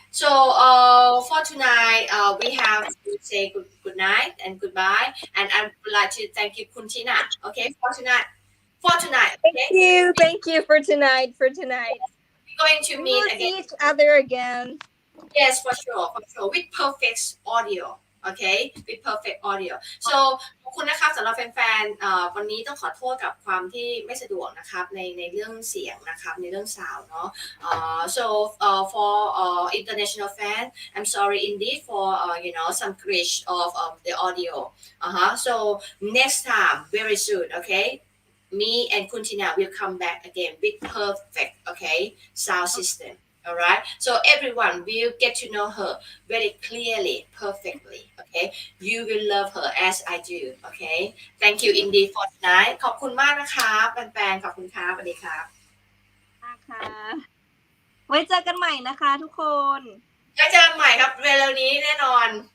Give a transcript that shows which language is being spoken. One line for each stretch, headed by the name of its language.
English: So for tonight, we have to say good night and goodbye, and I would like to thank you, Kuntina. Okay, for tonight. Thank you for tonight. We're going to We meet will again. see each other again. Yes, for sure, with perfect audio, okay, with perfect audio. So
Thai: ขอบคุณนะครับสำหรับแฟนๆวันนี้ต้องขอโทษกับความที่ไม่สะดวกนะครับในเรื่องเสียงนะครับในเรื่อง sound เนาะ
English: so for international fan I'm sorry indeed for some glitch of the audio so next time very soon, okay, me and Kuntina will come back again with perfect, okay, sound system. All right. So everyone will get to know her very clearly, perfectly. Okay. You will love her as I do. Okay. Thank you indeed for tonight.
Thai: ขอบคุณมากนะครับแฟนๆขอบคุณครับสวัสดีครับ ค่ะไว้เจอกันใหม่นะคะทุกคน ไว้เจอกันใหม่ครับเร็วๆนี้แน่นอน